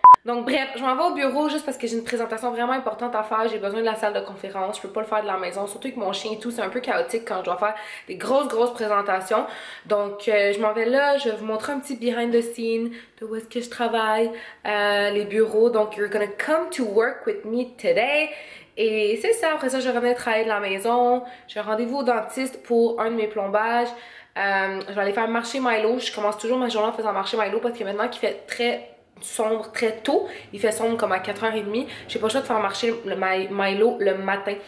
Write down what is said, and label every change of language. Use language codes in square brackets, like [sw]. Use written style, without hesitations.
[fr] Donc bref, je m'en vais au bureau juste parce que j'ai une présentation vraiment importante à faire. J'ai besoin de la salle de conférence, je peux pas le faire de la maison, surtout avec mon chien et tout, c'est un peu chaotique quand je dois faire des grosses présentations. Donc je m'en vais là, je vais vous montrer un petit [en] behind the scene [fr] de où est-ce que je travaille, les bureaux. [en] Donc you're gonna come to work with me today. [fr] Et c'est ça, après ça je revenais travailler de la maison. J'ai un rendez-vous au dentiste pour un de mes plombages. Je vais aller faire marcher Milo, je commence toujours ma journée en faisant marcher Milo parce que maintenant qu'il fait très sombre très tôt, il fait sombre comme à 4h30, j'ai pas le choix de faire marcher le Milo le matin.